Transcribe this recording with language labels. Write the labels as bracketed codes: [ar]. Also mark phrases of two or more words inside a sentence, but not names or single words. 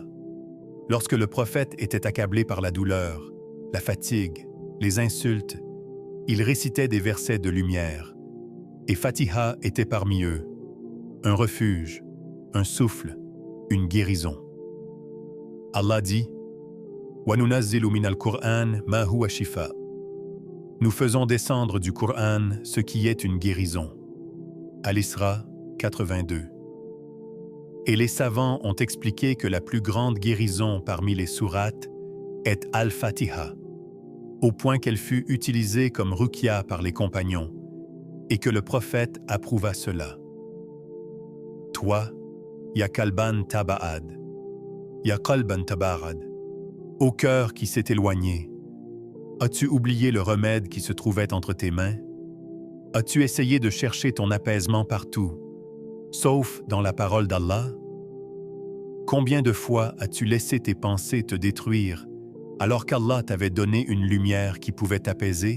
[fr] Lorsque le prophète était accablé par la douleur, la fatigue, les insultes, il récitait des versets de lumière, et Fatiha était parmi eux, un refuge, un souffle, une guérison. Allah dit « [ar] وننزل من القرآن ما هو شفاء [fr] » Nous faisons descendre du Coran ce qui est une guérison. Al-Isra 82. Et les savants ont expliqué que la plus grande guérison parmi les sourates est Al-Fatiha, au point qu'elle fut utilisée comme ruqya par les compagnons et que le prophète approuva cela. Toi, [ar] يا قلبا تباعد، يا قلبا تبرد, [fr] au cœur qui s'est éloigné, as-tu oublié le remède qui se trouvait entre tes mains? As-tu essayé de chercher ton apaisement partout, sauf dans la parole d'Allah? Combien de fois as-tu laissé tes pensées te détruire alors qu'Allah t'avait donné une lumière qui pouvait t'apaiser?